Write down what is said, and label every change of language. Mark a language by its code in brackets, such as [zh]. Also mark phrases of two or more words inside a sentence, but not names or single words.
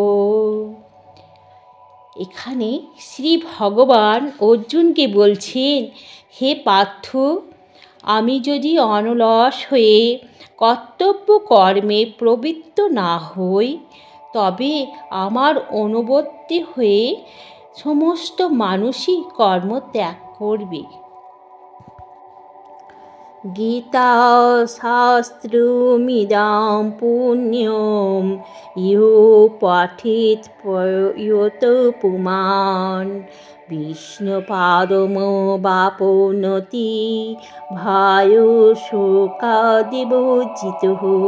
[bn] এখানে শ্রী ভগবান অর্জুনকে বলছেন, হে পার্থ, আমি যদি অনলস হয়ে কর্তব্য কর্মে প্রবৃত্ত না হই, তবে আমার অনুবর্তী হয়ে সমস্ত মানুষই কর্ম ত্যাগ করবে। [sa] গীতা শাস্ত্রমিদং পুণ্যম ইহ পঠেৎ প্রয়তো পুমাन् বিষ্ণুপাদমবাপ্নোতি ভয়ো শোকাদিবর্জিতঃ।